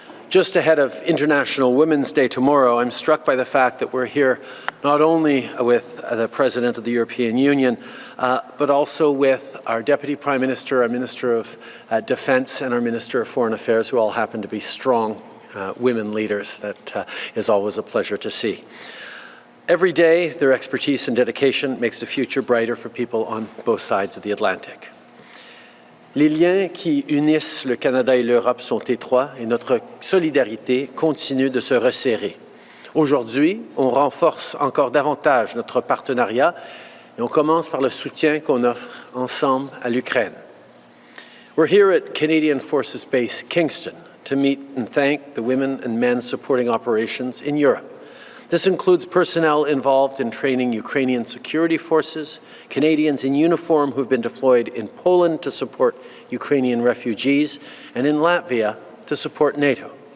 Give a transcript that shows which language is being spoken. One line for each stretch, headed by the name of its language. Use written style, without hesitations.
English: Just ahead of International Women's Day tomorrow, I'm struck by the fact that we're here not only with the President of the European Union, but also with our Deputy Prime Minister, our Minister of Defence, and our Minister of Foreign Affairs, who all happen to be strong women leaders. That is always a pleasure to see. Every day, their expertise and dedication makes the future brighter for people on both sides of the Atlantic.
French: Les liens qui unissent le Canada et l'Europe sont étroits et notre solidarité continue de se resserrer. Aujourd'hui, on renforce encore davantage notre partenariat et on commence par le soutien qu'on offre ensemble à l'Ukraine.
English: We're here at Canadian Forces Base Kingston to meet and thank the women and men supporting operations in Europe. This includes personnel involved in training Ukrainian security forces, Canadians in uniform who've been deployed in Poland to support Ukrainian refugees, and in Latvia to support NATO.